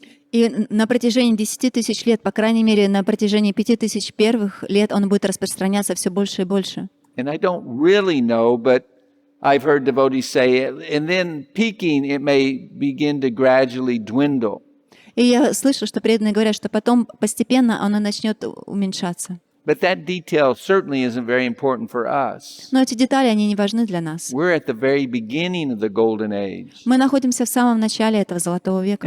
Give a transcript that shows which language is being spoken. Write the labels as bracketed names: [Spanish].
[Russian] И на протяжении 10 тысяч лет, по крайней мере, на протяжении 5000 первых лет он будет распространяться все больше и больше. [English] And I don't really know, but I've heard devotees say, and then peaking, it may begin to gradually dwindle. [Russian] И я слышу, что преданные говорят, что потом постепенно оно начнет уменьшаться. [English] But that detail certainly isn't very important for us. [Russian] Но эти детали, они не важны для нас. [English] We're at the very beginning of the golden age. [Russian] Мы находимся в самом начале этого золотого века.